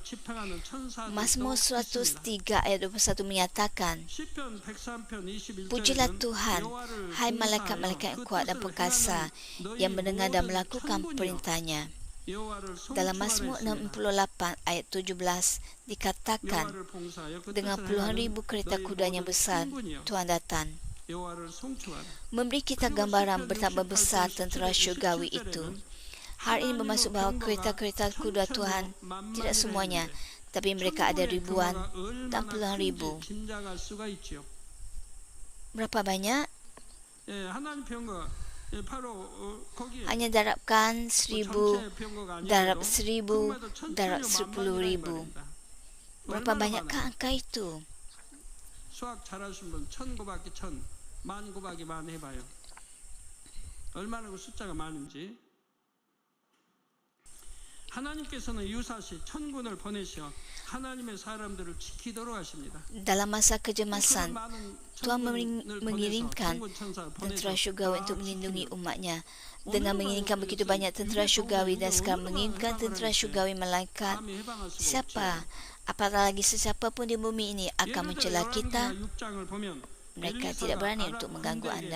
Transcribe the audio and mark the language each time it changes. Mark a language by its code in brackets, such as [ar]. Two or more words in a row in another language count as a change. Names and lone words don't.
[ms] Mazmur 103 ayat 21 menyatakan, Pujilah Tuhan, hai malaikat-malaikat yang kuat dan perkasa, yang mendengar dan melakukan perintahnya. Dalam Mazmur 68 ayat 17 dikatakan, dengan puluhan ribu kereta kudanya besar, Tuhan datang. Memberi kita gambaran betapa besar tentera syurgawi itu. Hal ini bermaksud bahawa kereta-kereta kuda Tuhan tidak semuanya, tapi mereka ada ribuan dan puluhan ribu. Berapa banyak? Hanya darabkan 1,000, darab 1,000, darab 10,000. Berapa banyakkah angka itu? [ko] 수학 잘하신 분 1,000 곱하기 1,000, 10,000 곱하기 10,000 해봐요. 얼마나 그 숫자가 많은지. 하나님께서는 유사시 천군을 보내셔 하나님의 사람들을 지키도록 하십니다. [ms] Dalam masa kejemasan, Tuhan mengirimkan tentera syurgawi untuk melindungi umatnya. Dengan mengirimkan begitu banyak tentera syurgawi dan sekarang mengirimkan tentera syurgawi malaikat, siapa? Apatah lagi sesiapa pun di bumi ini akan mencela kita, mereka tidak berani untuk mengganggu anda.